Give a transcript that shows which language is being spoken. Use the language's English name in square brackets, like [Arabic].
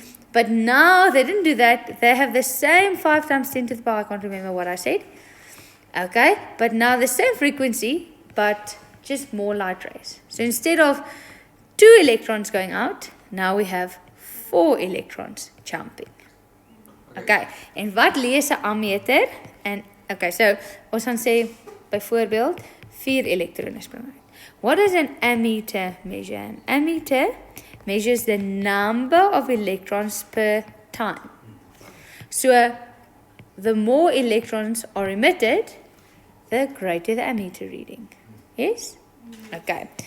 [English] But now they didn't do that. They have the same 5 times 10 to the power, I can't remember what I said. Okay, but now the same frequency, but just more light rays. So instead of 2 electrons going out, now we have 4 electrons jumping. [Afrikaans] Okay, en wat lees 'n ammeter? En okay, so ons gaan sê byvoorbeeld 4 elektrone spring uit. [English] What does an ammeter measure? An ammeter measures the number of electrons per time. So the more electrons are emitted, the greater the ammeter reading. Yes? Okay.